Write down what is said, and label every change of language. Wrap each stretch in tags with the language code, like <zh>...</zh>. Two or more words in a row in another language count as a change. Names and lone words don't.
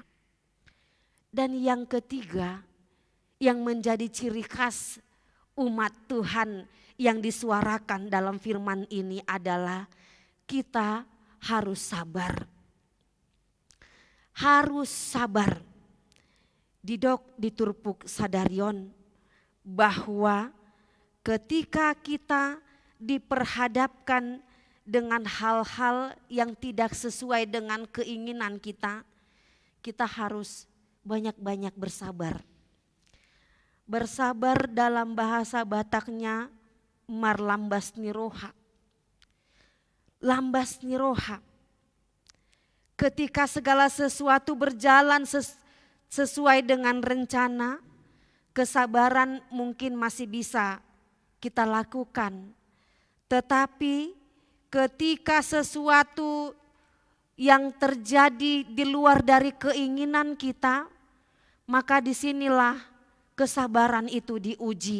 <id>Dan yang ketiga, yang menjadi ciri khas umat Tuhan yang disuarakan dalam firman ini adalah kita harus sabar. Harus sabar.</id> <bbc>Didok diturpuk sadarion</bbc> <id>bahwa ketika kita diperhadapkan dengan hal-hal yang tidak sesuai dengan keinginan kita, kita harus banyak-banyak bersabar. Bersabar dalam bahasa Bataknya</id> <bbc>marlambas niroha. Lambas niroha.</bbc> <id>Ketika segala sesuatu berjalan sesuai dengan rencana, kesabaran mungkin masih bisa kita lakukan. Tetapi ketika sesuatu yang terjadi di luar dari keinginan kita, maka disinilah kesabaran itu diuji.</id>